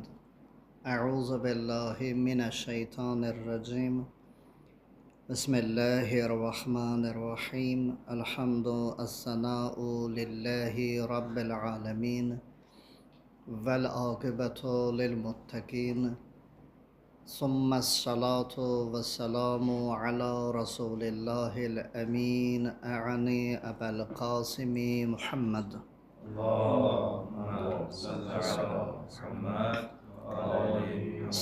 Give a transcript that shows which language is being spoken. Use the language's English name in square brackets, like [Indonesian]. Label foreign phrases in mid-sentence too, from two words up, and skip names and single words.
[Arabic] أعوذ بالله من الشيطان الرجيم. بسم الله الرحمن الرحيم. الحمد الثناء لله رب العالمين. والعاقبة للمتقين. ثم الصلاة والسلام على رسول الله الأمين أعني أبا القاسم محمد اللهم صل على محمد وآل محمد.